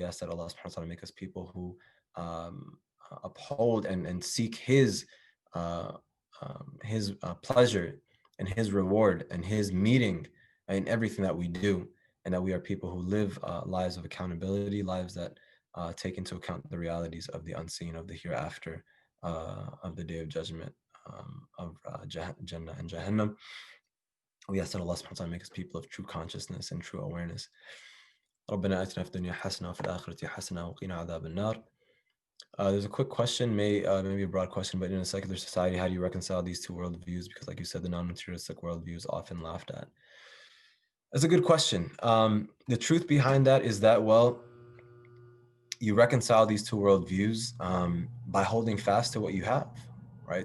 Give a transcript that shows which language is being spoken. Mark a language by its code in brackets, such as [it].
[en] We ask that Allah subhanahu wa ta'ala make us people who uphold and seek His pleasure and His reward and His meeting in everything that we do, and that we are people who live lives of accountability, lives that take into account the realities of the unseen, of the hereafter, of the day of judgment, of Jannah and Jahannam. We ask that Allah subhanahu wa ta'ala make us people of true consciousness and true awareness. [ar] ربنا آتنا في الدنيا حسنة وفي الآخرة حسنة وقنا عذاب النار. [en] There's a quick question, maybe a broad question, but in a secular society, how do you reconcile these two worldviews? Because like you said, the non-materialistic worldview is often laughed at. That's a good question. The truth behind that is that, well, you reconcile these two worldviews by holding fast to what you have, right?